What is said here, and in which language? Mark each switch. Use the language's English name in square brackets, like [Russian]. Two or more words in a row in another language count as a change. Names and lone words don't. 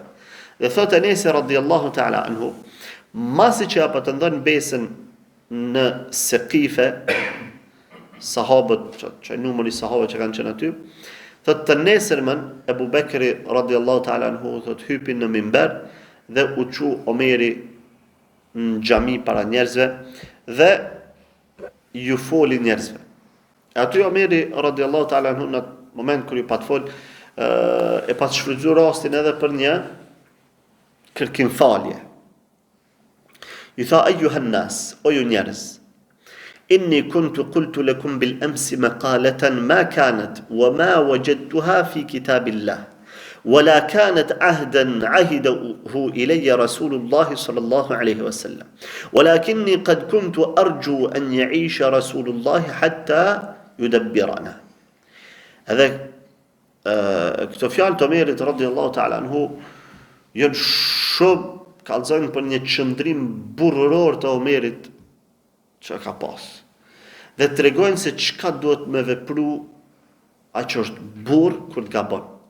[Albanian] Dhe thotë Enesi [Arabic] رضي الله تعالى عنه, [Albanian] masi që apo të ndonë besën në Seqife, sahabët, që numëri sahabët që kanë qenë aty, thotë të nesërmën Ebu Bekri [Arabic] رضي الله تعالى عنه [Albanian] thotë hypin në minber dhe u çu Omeri në xhami para njerëzve dhe ju foli njerëzve. Aty Omeri [Arabic] رضي الله تعالى عنه [Albanian] në moment kur ju pat fol e pat shfrytzu rastin edhe për një kërkim falje. Ju tha [Arabic] أيها الناس, [Albanian] o ju njerëz, [Arabic] إني كنت قلت لكم بالأمس مقالة ما كانت وما وجدتها في كتاب الله ولا كانت عهدا عهده إلي رسول الله صلى الله عليه وسلم ولكني قد كنت أرجو أن يعيش رسول الله حتى يدبرنا. [Albanian] هذا këto fjalë të Omerit [Arabic] رضي الله تعالى عنه [Albanian] janë shumë kallëzojnë për një qëndrim burrëror të Omerit që ka pas. Dhe tregojnë se çka duhet me vepru ai që është burr kur të gabon.